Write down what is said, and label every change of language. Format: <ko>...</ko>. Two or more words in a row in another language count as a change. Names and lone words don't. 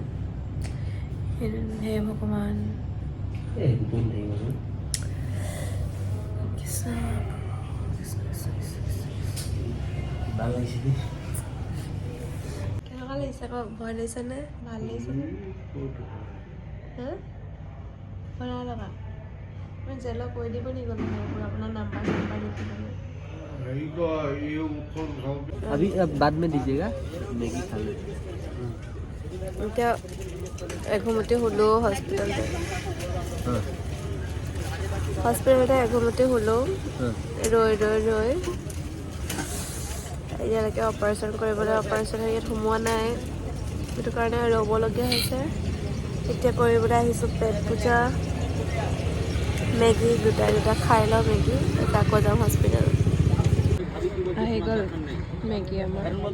<as>হে ভগৱান, কেনেকুৱা লাগিছে আকৌ? ভয় লাগিছেনে ভাল লাগিছেনে? ভয় নাই লগা? মই জেলত কৈ দিব নি গ'লো আপোনাৰ নাম্বাৰ লিখিবলৈ?</as> <hi>अभी अब बाद में दीजिएगा, मैगी खा लेते।</hi> <as>এতিয়া এঘুমতি শুলোঁ হস্পিটেলতে এঘুমতি শুলোঁ ৰৈ এতিয়ালৈকে অপাৰেশ্যন কৰিবলৈ অপাৰেশ্যন ইয়াত সোমোৱা নাই সেইটো কাৰণে ৰ'বলগীয়া হৈছে এতিয়া কৰিবলৈ আহিছোঁ পেট পূজা মেগী দুটা খাই লওঁ মেগী আকৌ যাম হস্পিটেল আহি গ'ল মেগী আমাৰ</as>